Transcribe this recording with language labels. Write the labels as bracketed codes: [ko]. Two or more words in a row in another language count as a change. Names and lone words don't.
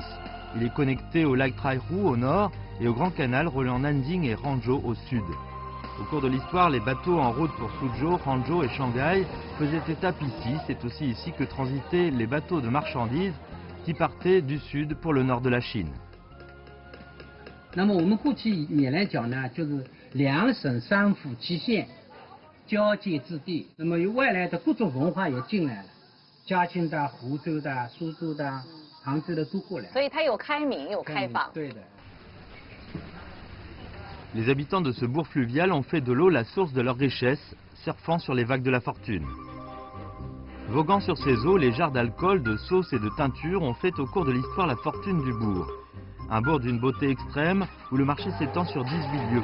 [fr] Il est connecté au lac Traihu au nord et au grand canal reliant Nanjing et Hangzhou au sud. Au cours de l'histoire, les bateaux en route pour Suzhou, Hangzhou et Shanghai faisaient étape ici. C'est aussi ici que transitaient les bateaux de marchandises qui partaient du sud pour le nord de la Chine. [zh] 那么我们过去以来讲呢，就是两省三府七县交界之地，那么有外来的各种文化也进来了，嘉兴的、湖州的、苏州的、杭州的都过来。所以它有开明，有开放。对的。 [fr] Les habitants de ce bourg fluvial ont fait de l'eau la source de leur richesse, surfant sur les vagues de la fortune. Voguant sur ces eaux, les jarres d'alcool, de sauce et de teinture ont fait au cours de l'histoire la fortune du bourg. Un bourg d'une beauté extrême où le marché s'étend sur 18 lieues.